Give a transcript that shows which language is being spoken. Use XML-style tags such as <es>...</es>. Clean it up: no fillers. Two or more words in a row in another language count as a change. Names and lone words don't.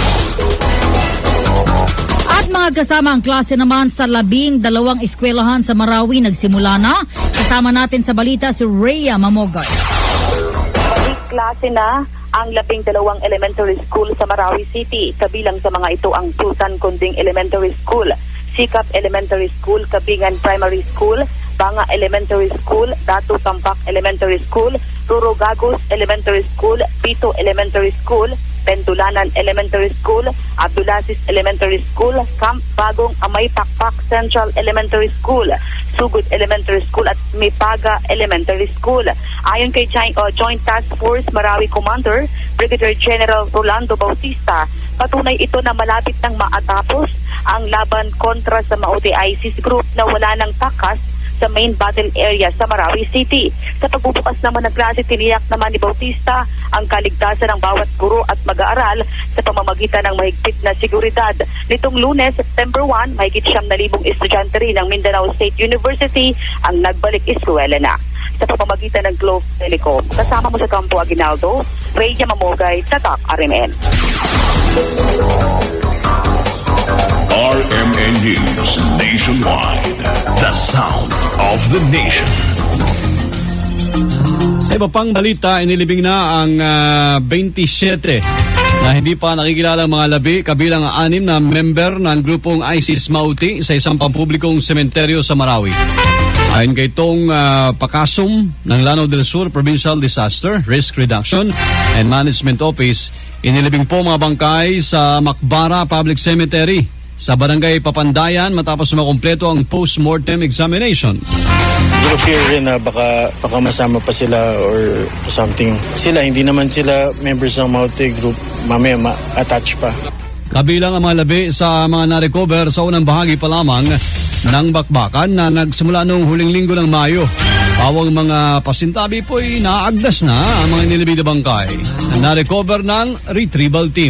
<tl>At mga kasama ang klase naman sa 12 eskwelahan sa Marawi nagsimula na. Kasama natin sa balita si Rhea Mamogay. Klase na ang 12 elementary school sa Marawi City. Kabilang sa mga ito ang Sultan Kunding Elementary School, Sikap Elementary School, Kabingan Primary School, Banga Elementary School, Datu Tampak Elementary School, Rurogagos Elementary School, Pito Elementary School, Pendulanan Elementary School, Abdulaziz Elementary School, Camp Bagong Amay Pakpak Central Elementary School, Sugod Elementary School at Mipaga Elementary School. Ayon kay Joint Task Force Marawi Commander Brigadier General Rolando Bautista, patunay ito na malapit nang maatapos ang laban kontra sa Maute ISIS group na wala ng takas sa</tl> <en>main battle area</en> <tl>sa Marawi City. Sa pagbubukas naman ng klase, tiniyak naman ni Bautista ang kaligtasan ng bawat guro at mag-aaral sa pamamagitan ng mahigpit na seguridad. Nitong Lunes, September 1, mahigit 9,000 estudyante rin ng Mindanao State University ang nagbalik eskwela na. Sa pamamagitan ng Globe Telecom, kasama mo sa Campo Aguinaldo, Rhea Mamogay, Tatak RMN. RMN News Nationwide.</tl> <en>The sound of the nation.</en> <tl>Sa iba pang balita, inilibing na ang 27 na hindi pa nakikilalang mga labi, kabilang 6 na member ng grupong ISIS Mauti sa isang pampublikong sementeryo sa Marawi. Ayon kay Tong Pakasum ng Lanao del Sur Provincial Disaster Risk Reduction and Management Office, inilibing po mga bangkay sa Macbara Public Cemetery sa Barangay Papandayan matapos makumpleto ang</tl> <en>post-mortem examination.</en> <tl>Pero fear rin na baka masama pa sila</tl> <en>or something.</en> <tl>Hindi naman sila members ng Maute Group, mamaya ma-attach pa. Kabilang ang mga labi sa mga na-recover sa unang bahagi pa lamang ng bakbakan na nagsimula noong huling linggo ng Mayo. Pawang mga pasintabi po'y naagdas na ang mga nilibing na bangkay na na-recover ng</tl> <en>retrieval team.</en>